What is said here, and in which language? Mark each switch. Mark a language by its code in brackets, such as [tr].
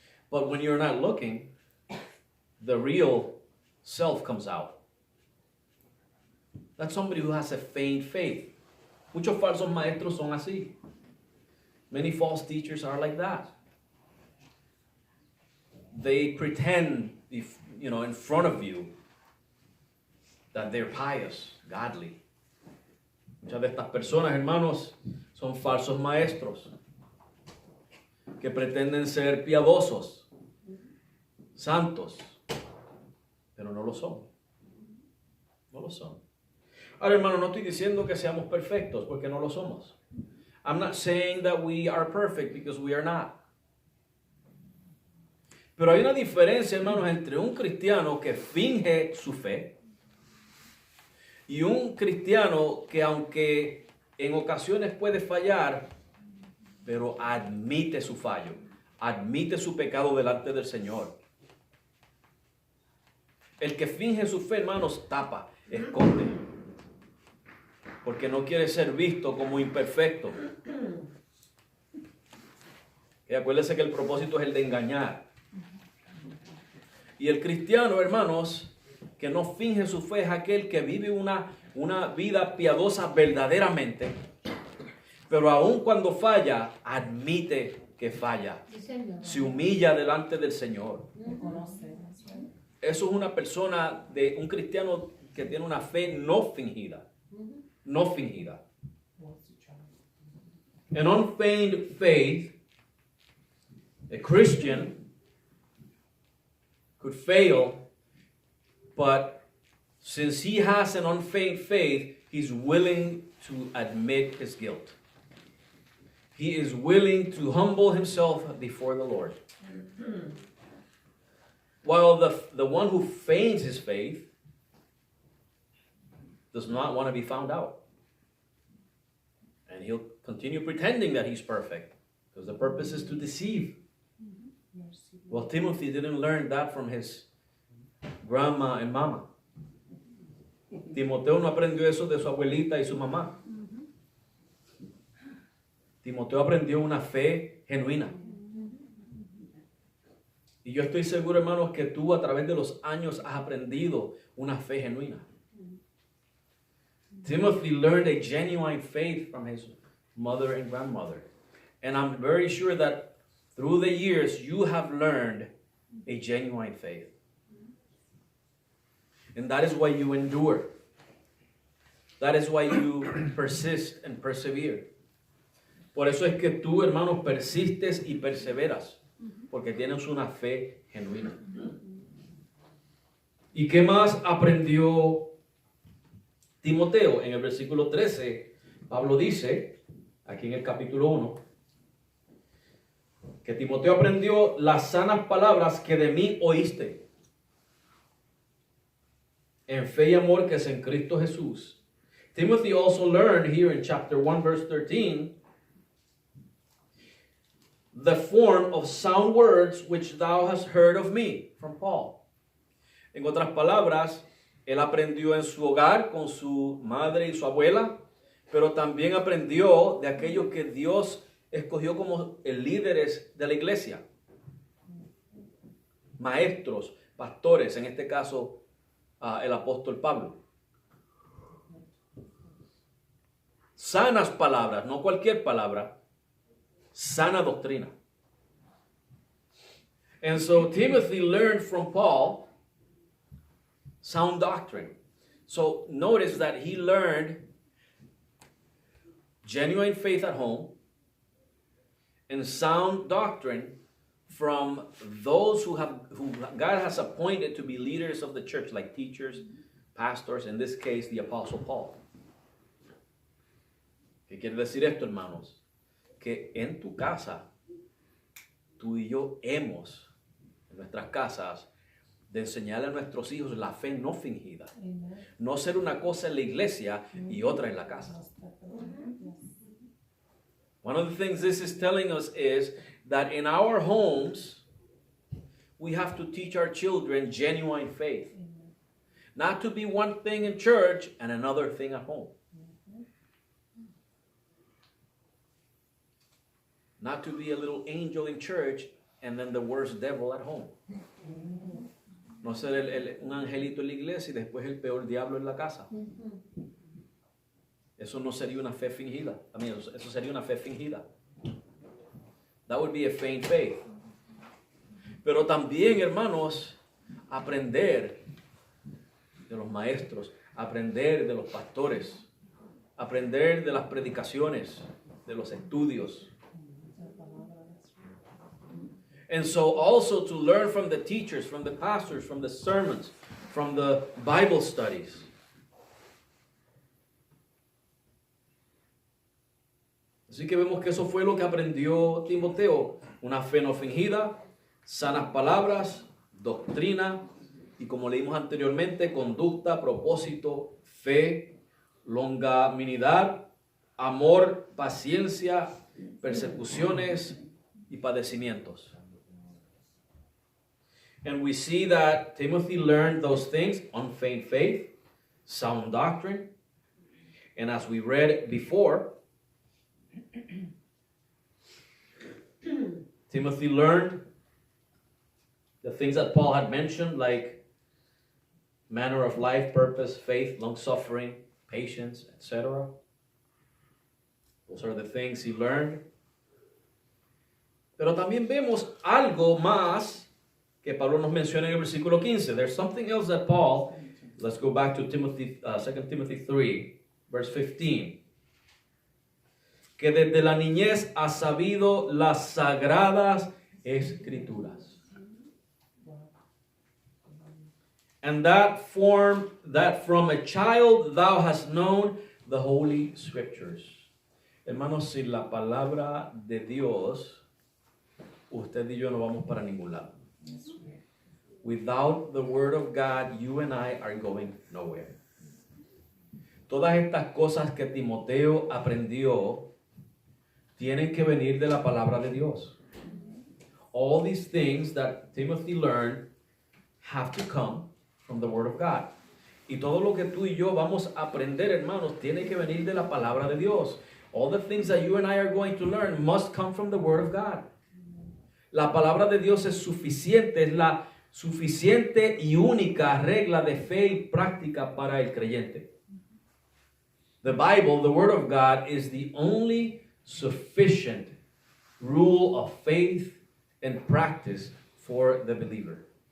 [en] But when you're not looking, the real self comes out. That's somebody who has a feigned faith. [es] Muchos falsos maestros son así. [en] Many false teachers are like that. They pretend, in front of you that they're pious, godly. [es] Muchas de estas personas, hermanos, son falsos maestros que pretenden ser piadosos, santos, pero no lo son. No lo son. Ahora, hermano, no estoy diciendo que seamos perfectos, porque no lo somos. [en] I'm not saying that we are perfect, because we are not. [es] Pero hay una diferencia, hermanos, entre un cristiano que finge su fe y un cristiano que, aunque en ocasiones puede fallar, pero admite su fallo, admite su pecado delante del Señor. El que finge su fe, hermanos, tapa, esconde, porque no quiere ser visto como imperfecto. Y acuérdense que el propósito es el de engañar. Y el cristiano, hermanos, que no finge su fe es aquel que vive una vida piadosa verdaderamente, pero aun cuando falla, admite que falla. Se humilla delante del Señor. Eso es una persona, un cristiano que tiene una fe no fingida. No fingida. [en] An unfeigned faith, a Christian could fail, but since he has an unfeigned faith, he's willing to admit his guilt. He is willing to humble himself before the Lord. While the one who feigns his faith does not want to be found out. And he'll continue pretending that he's perfect, because the purpose is to deceive. Well, Timothy didn't learn that from his grandma and mama. [es] Timoteo no aprendió eso de su abuelita y su mamá. Timoteo aprendió una fe genuina. Y yo estoy seguro, hermanos, que tú a través de los años has aprendido una fe genuina. [en] Timothy learned a genuine faith from his mother and grandmother. And I'm very sure that through the years you have learned a genuine faith. And that is why you endure. That is why you persist and persevere. [es] Por eso es que tú, hermanos, persistes y perseveras. Porque tienes una fe genuina. ¿Y qué más aprendió Timoteo? En el versículo 13, Pablo dice, aquí en el capítulo 1, que Timoteo aprendió las sanas palabras que de mí oíste, en fe y amor que es en Cristo Jesús. [en] Timothy also learned here in chapter 1, verse 13, the form of sound words which thou hast heard of me, from Paul. [es] En otras palabras, él aprendió en su hogar con su madre y su abuela, pero también aprendió de aquellos que Dios escogió como líderes de la iglesia. Maestros, pastores, en este caso el apóstol Pablo. Sanas palabras, no cualquier palabra, sana doctrina. [en] And so Timothy learned from Paul sound doctrine. So notice that he learned genuine faith at home and sound doctrine from those who God has appointed to be leaders of the church, like teachers, pastors, in this case, the Apostle Paul. [es] ¿Qué quiere decir esto, hermanos? Que en tu casa, tú y yo hemos, en nuestras casas, de enseñarle a nuestros hijos la fe no fingida. [en] Amen. [es] No ser una cosa en la iglesia y otra en la casa. [en] One of the things this is telling us is that in our homes, we have to teach our children genuine faith. Not to be one thing in church and another thing at home. Not to be a little angel in church and then the worst devil at home. [es] No ser un angelito en la iglesia y después el peor diablo en la casa. Eso no sería una fe fingida. Eso sería una fe fingida. [en] That would be a feigned faith. [es] Pero también, hermanos, aprender de los maestros, aprender de los pastores, aprender de las predicaciones, de los estudios. [en] And so also to learn from the teachers, from the pastors, from the sermons, from the Bible studies. [es] Así que vemos que eso fue lo que aprendió Timoteo. Una fe no fingida, sanas palabras, doctrina y, como leímos anteriormente, conducta, propósito, fe, longanimidad, amor, paciencia, persecuciones y padecimientos. [en] And we see that Timothy learned those things, unfeigned faith, sound doctrine, and as we read before, Timothy learned the things that Paul had mentioned, like manner of life, purpose, faith, long-suffering, patience, etc. Those are the things he learned. [es] Pero también vemos algo más que Pablo nos menciona en el versículo 15. [en] There's something else that Paul, let's go back to 2 Timothy 3, verse 15. [es] Que desde la niñez ha sabido las sagradas escrituras. [en] And that from a child thou hast known the holy scriptures. [es] Hermanos, sin la palabra de Dios, usted y yo no vamos para ningún lado. [en] Without the word of God, you and I are going nowhere. [es] Todas estas cosas que Timoteo aprendió tienen que venir de la palabra de Dios. [en] All these things that Timothy learned have to come from the word of God. [es] Y todo lo que tú y yo vamos a aprender, hermanos, tiene que venir de la palabra de Dios. [en] All the things that you and I are going to learn must come from the Word of God. [es] La palabra de Dios es suficiente, es la suficiente y única regla de fe y práctica para el creyente. [en] The Bible, the Word of God, is the only sufficient rule of faith and practice for the believer.